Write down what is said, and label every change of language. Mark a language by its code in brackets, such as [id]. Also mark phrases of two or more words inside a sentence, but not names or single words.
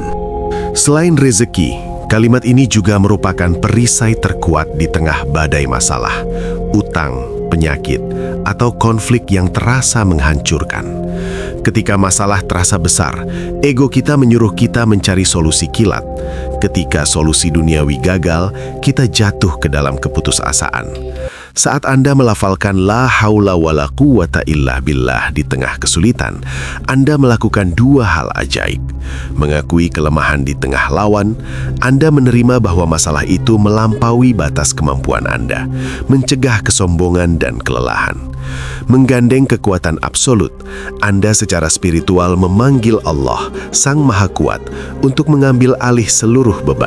[id] Selain rezeki, kalimat ini juga merupakan perisai terkuat di tengah badai masalah, utang, penyakit, atau konflik yang terasa menghancurkan. Ketika masalah terasa besar, ego kita menyuruh kita mencari solusi kilat. Ketika solusi duniawi gagal, kita jatuh ke dalam keputusasaan. Saat Anda melafalkan [ar] la haula wala quwata illa billah [id] di tengah kesulitan, Anda melakukan dua hal ajaib. Mengakui kelemahan di tengah lawan, Anda menerima bahwa masalah itu melampaui batas kemampuan Anda, mencegah kesombongan dan kelelahan. Menggandeng kekuatan absolut, Anda secara spiritual memanggil Allah, Sang Maha Kuat, untuk mengambil alih seluruh beban.